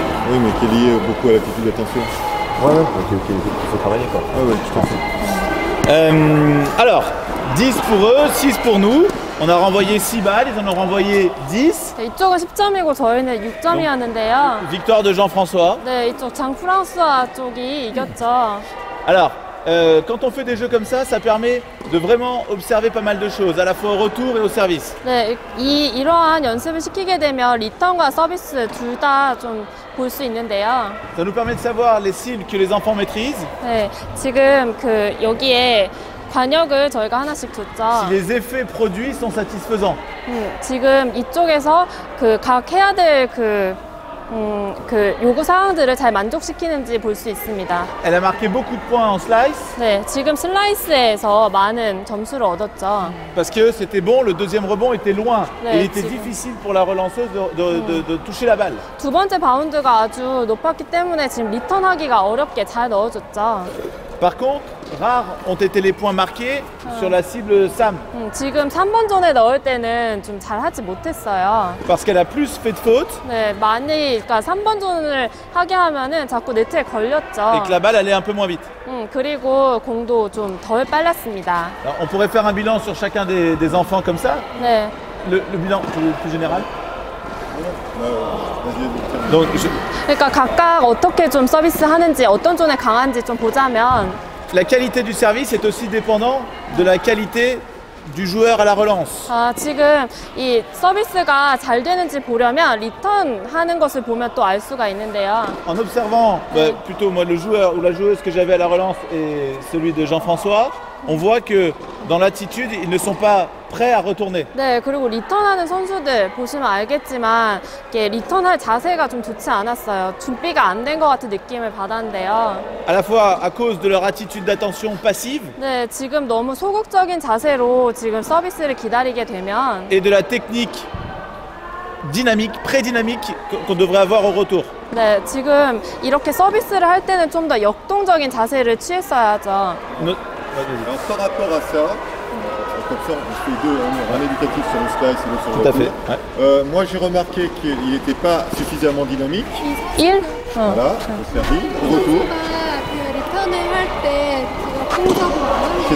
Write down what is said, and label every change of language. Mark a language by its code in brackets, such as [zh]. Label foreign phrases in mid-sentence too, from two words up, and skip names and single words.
[fr] Oui, mais qui est liée beaucoup à l'attitude d'attention. Ouais, il faut travailler quoi. Ah ouais, je pense. Alors, 10 pour eux, 6 pour nous. On a renvoyé 6 balles, ils en ont renvoyé 10. [ko] 네, 이쪽은 10점이고 저희는 6점이었는데요. [fr] Victoire de Jean-François. [ko] 네, 이쪽 장프랑스와 쪽이 이겼죠. [fr] Alors, quand on fait des jeux comme ça permet de vraiment observer pas mal de choses, à la fois au retour et au service. [ko] 네, 이러한 연습을 시키게 되면 리턴과 서비스 둘 다 좀 볼 수 있는데요. [fr] Ça nous permet de savoir les cibles que les enfants maîtrisent, [ko] 네, 지금 여기에 관역을 저희가 하나씩 [fr] si [ko] 줬죠. [fr] les effets produits sont satisfaisants. [ko] 지금 이쪽에서 각 해야 될 요구 사항들을 잘 만족시키는지 볼 수 있습니다. [fr] Elle a marqué beaucoup de points en slice, [ko] 네, 지금 슬라이스에서 많은 점수를 얻었죠. [fr] parce que c'était bon, le deuxième rebond était loin. Ouais, Et il était c'est bon. difficile pour la relanceuse de toucher la balle. [ko] 두 번째 바운드가 아주 높았기 때문에 지금 리턴하기가 어렵게 잘 넣어줬죠. [fr] Par contre, rares ont été les points marqués sur la cible Sam, [ko] 지금 3번 존에 넣을 때는 좀 잘하지 못했어요. [fr] parce qu'elle a plus fait de fautes [ko] 네, 그러니까 3번 존을 하게 하면은 자꾸 네트에 [fr] et [ko] 걸렸죠. [fr] que la balle allait un peu moins vite. [ko] 그리고 공도 좀 덜 빨랐습니다. [fr] Alors, on pourrait faire un bilan sur chacun des enfants comme ça. [ko] 네. [fr] Le bilan plus général. Vas-y, Donc, [ko] 그러니까 각각 어떻게 좀 서비스 하는지, 어떤 존에 강한지 좀 보자면 [fr] la qualité du service est aussi dépendant de la qualité du joueur à la relance. [ko] 지금 이 서비스가 잘 되는지 보려면 리턴 하는 것을 보면 또 알 수가 있는데요. [fr] En observant plutôt moi le joueur ou la joueuse que j'avais à la relance et celui de Jean-François, on voit que dans l'attitude, ils ne sont pas prêts à retourner. [ko] 네, 그리고 리턴하는 선수들 보시면 알겠지만 이게 리턴할 자세가 좀 좋지 않았어요. 준비가 안 된 것 같은 느낌을 받았는데요. [fr] À la fois à cause de leur attitude d'attention passive [ko] 네, 지금 너무 소극적인 자세로 지금 서비스를 기다리게 되면 [fr] et de la technique dynamique, pré-dynamique qu'on devrait avoir au retour. [ko] 네, 지금 이렇게 서비스를 할 때는 좀 더 역동적인 자세를 취했어야죠. [fr] Alors, par rapport à ça, comme ça on fait deux, un éducatif sur le slice et l'autre sur le Tout à retour. fait. Ouais. Moi j'ai remarqué qu'il n'était pas suffisamment dynamique. 1? Voilà, au service, au retour. [ko] 리턴을 할 때 제가 풍성을 안